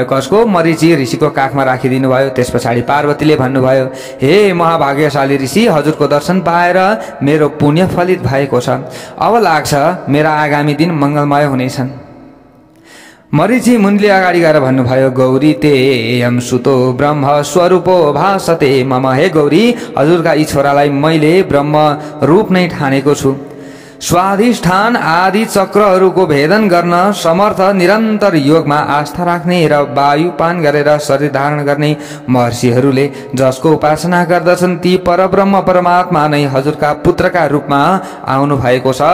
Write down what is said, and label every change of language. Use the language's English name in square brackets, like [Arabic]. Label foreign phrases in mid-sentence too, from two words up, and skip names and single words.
[Nepali] कसको? मरीचि ऋषिको काखमा राखिदिनु भयो। त्यस पछाडि पार्वतीले भन्नुभयो, हे महाभाग्यशाली ऋषि, हजुरको दर्शन पाएर मेरो पुण्य फलित भएको छ। अब लाग्छ मेरा आगामी दिन मङ्गलमय हुनेछन्। मरीचि मुनिले अगाडि गएर भन्नुभयो, [Sanskrit] गौरी तेयम सुतो ब्रह्म स्वरूपो भासते मम। [Nepali] हे गौरी, हजुरका यी छोरालाई मैले ब्रह्म रूप नै ठानेको छु। स्वाधिष्ठान आदि चक्रहरूको भेदन गर्न समर्थ, निरन्तर योगमा आस्था राख्ने र वायुपान गरेर शरीर धारण गर्ने महर्षिहरूले जसको उपासना गर्दछन् ती परब्रह्म परमात्मा नै हजुरका पुत्रका रूपमा आउनु भएको छ।